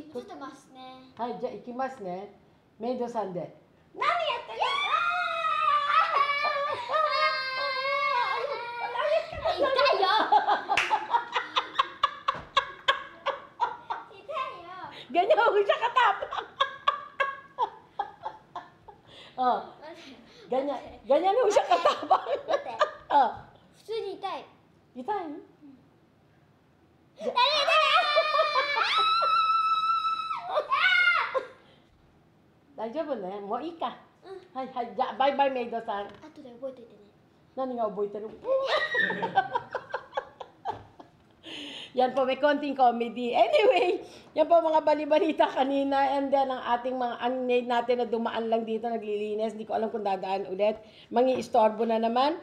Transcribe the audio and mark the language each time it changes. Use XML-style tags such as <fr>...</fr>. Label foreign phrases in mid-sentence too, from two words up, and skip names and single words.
<ja>撮ってますね。はい、じゃあ行きますね。メイドさんで。何やってるの？痛いよ。痛いよ。</ja> <tl>Ganyan ako siya katapang. ganyan mo siya katapang.</tl> <ja>普通に痛い。痛い？大丈夫ね。もういいか。はいはい。じゃあ、バイバイメイドさん。後で覚えておいてね。何が覚えてる？</ja> <tl>Yan po, may konting comedy. Anyway, yan po mga balibalita kanina.</tl> <en>And then,</en> <tl>ang ating mga maid natin na dumaan lang dito, naglilinis. Hindi ko alam kung dadaan ulit. Mangi-istorbo na naman.</tl>